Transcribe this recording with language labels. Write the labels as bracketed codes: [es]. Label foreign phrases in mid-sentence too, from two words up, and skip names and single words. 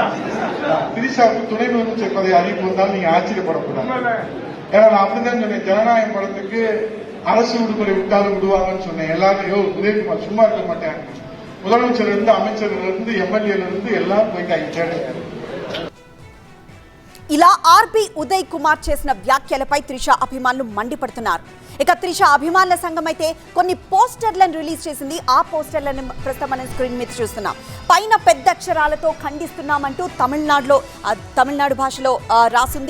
[ta] திரிஷாவுக்கு துணை முதலமைச்சர் பதவி அறிவிப்பு வந்தாலும் நீங்க ஆச்சரியப்படக்கூடாது. ஏன்னா நான் அப்படிதான் சொன்னேன், ஜனநாயகம் படத்துக்கு அரசு விடுமுறை விட்டாலும் விடுவாங்கன்னு சொன்னேன். எல்லாரும் உதயகுமார் சும்மா இருக்க மாட்டேன். முதலமைச்சர் இருந்து, அமைச்சர்கள் இருந்து, எம்எல்ஏல இருந்து எல்லாரும் போயிட்டாங்க. [te] ఇలా ఆర్బీ ఉదయ్ కుమార్ చేసిన వ్యాఖ్యలపై త్రిష అభిమానులు మండిపడుతున్నారు. ఇక త్రిష అభిమానుల సంఘం అయితే కొన్ని పోస్టర్లను రిలీజ్ చేసింది. ఆ పోస్టర్లను ప్రస్తుతం మనం స్క్రీన్ మీద చూస్తున్నాం. పైన పెద్ద అక్షరాలతో ఖండిస్తున్నామంటూ తమిళనాడు భాషలో రాసింది.